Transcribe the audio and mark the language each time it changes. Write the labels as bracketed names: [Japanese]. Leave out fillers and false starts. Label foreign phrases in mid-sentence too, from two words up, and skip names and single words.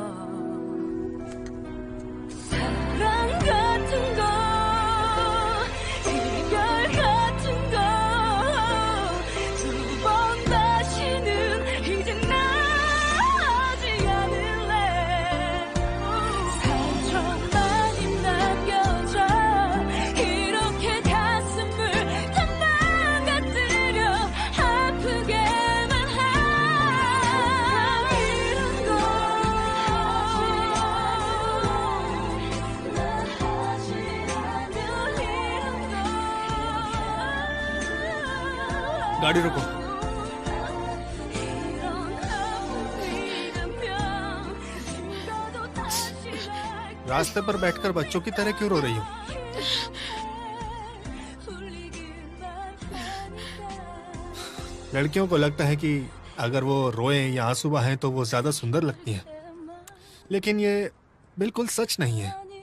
[Korean] 사랑 같은 거 이별 같은 거 두 번 다시는 이제 나지 않을래 상처 많이 남겨져 이렇게 가슴을 다 망가뜨려 아프게만 하 이런 거 난 하지 않을 이런 거 [Hindi] गाड़ी रुको। रास्ते पर बैठकर बच्चों की तरह क्यों रो रही हो? लड़कियों को लगता है कि अगर वो रोएं या आंसू बहाएं तो वो ज्यादा सुंदर लगती हैं, लेकिन ये बिल्कुल सच नहीं है।